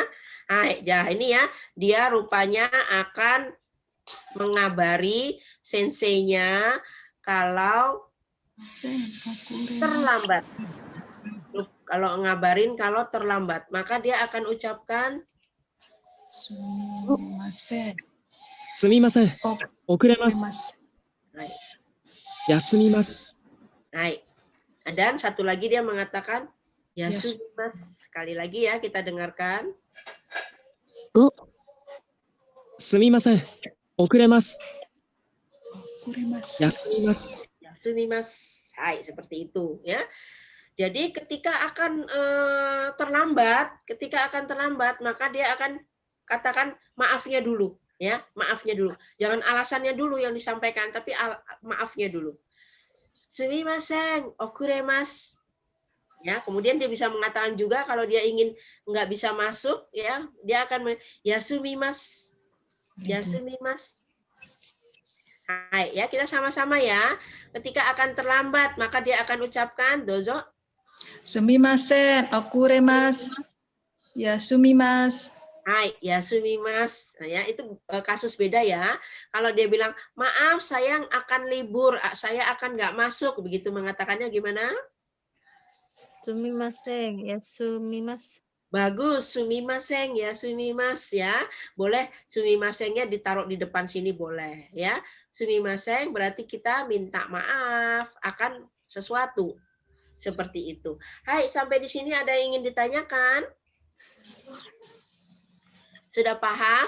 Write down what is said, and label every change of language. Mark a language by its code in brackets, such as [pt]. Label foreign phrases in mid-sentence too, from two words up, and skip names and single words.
[id] Ya ini ya, dia rupanya akan mengabari senseinya kalau terlambat. Kalau ngabarin kalau terlambat, maka dia akan ucapkan [ja] すみません。すみません。遅れま。ますす。休みます。 Hai. [id] Dan satu lagi dia mengatakan yasumimasu. Sekali lagi ya kita dengarkan. [ja] 5、すみません。遅れます。遅れます。休みます。休みます。はい, [id] seperti itu ya. Jadi ketika akan terlambat, maka dia akan katakan maafnya dulu ya, maafnya dulu. Jangan alasannya dulu yang disampaikan, tapi maafnya dulu. [ja] すみません、遅れます. [id] Ya, kemudian dia bisa mengatakan juga kalau dia ingin nggak bisa masuk ya, dia akan yasumimasu. [ja] 休みます。はい, [id] ya kita sama-sama ya. Ketika akan terlambat, maka dia akan ucapkan dozo. [ja] すみません。遅れます。休みます。はい、休みます. [id] Nah, ya itu kasus beda ya. Kalau dia bilang maaf, saya akan libur, saya akan nggak masuk, begitu mengatakannya gimana? [ja] すみません。休みます。 [id] Bagus, sumimasen ya, sumimas ya. Boleh sumimasennya ditaruh di depan sini boleh ya. Sumimasen berarti kita minta maaf akan sesuatu. Seperti itu. Hai, sampai di sini ada yang ingin ditanyakan? Sudah paham?